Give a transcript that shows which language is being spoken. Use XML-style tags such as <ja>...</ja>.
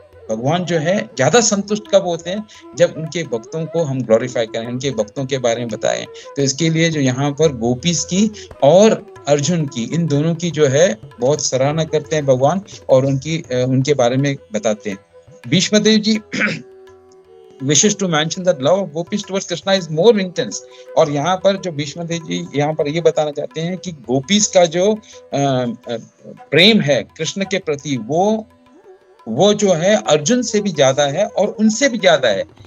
<hi>भगवान जो है ज्यादा संतुष्ट कब होते हैं, जब उनके भक्तों को हम ग्लोरीफाई करें, उनके भक्तों के बारे में बताएं। तो इसके लिए जो यहाँ पर गोपीस की और अर्जुन की, इन दोनों की जो है बहुत सराहना करते हैं भगवान और उनके बारे में बताते हैं।</hi> <en>Bhishma Dev ji wishes to mention that love of gopis towards Krishna is more intense।</en> <hi>और यहाँ पर जो भीष्म देव जी यहाँ पर ये बताना चाहते हैं कि गोपीस का जो प्रेम है कृष्ण के प्रति वो जो है अर्जुन से भी ज्यादा है और उनसे भी ज्यादा है।</hi>